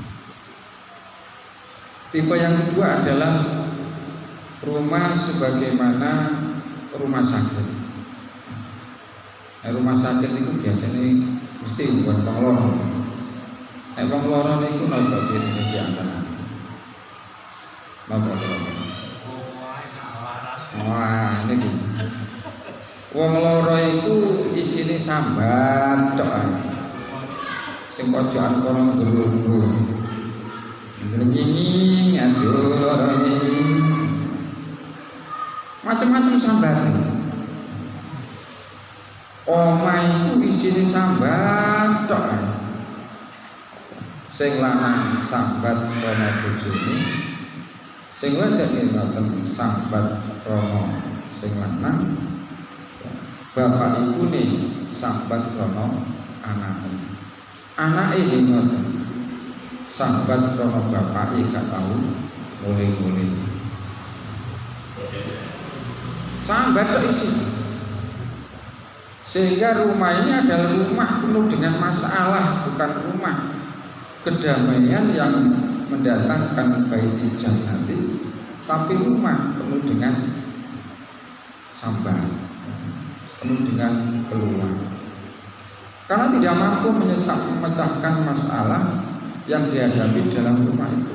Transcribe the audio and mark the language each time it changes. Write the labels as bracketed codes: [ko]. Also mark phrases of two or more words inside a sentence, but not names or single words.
[id] Tipe yang kedua adalah rumah sebagaimana rumah sakit. Rumah sakit itu biasanya mesti buat pengelola. Pengelola itu nopo ciri di antara. [jv] Nopo. Wah, ini wong loro iku isine sambat tok ae. Sing pojokan kono ngelungguh. Ngini aduh macam-macam sambat. Omah iku isine sambat tok ae. Sing lanang sambat kono bojone. Sing wedok ngoten sambat kono sing lanang. Bapak ibu nih sambat krono anak ini ngoten sambat krono bapak gak tahu boleh sambat kok isi, [id] sehingga rumah ini adalah rumah penuh dengan masalah, bukan rumah kedamaian yang mendatangkan [ar] بيتي جنتي, [id] tapi rumah penuh dengan sambat, penuh dengan keluhan, karena tidak mampu memecahkan masalah yang dihadapi dalam rumah itu.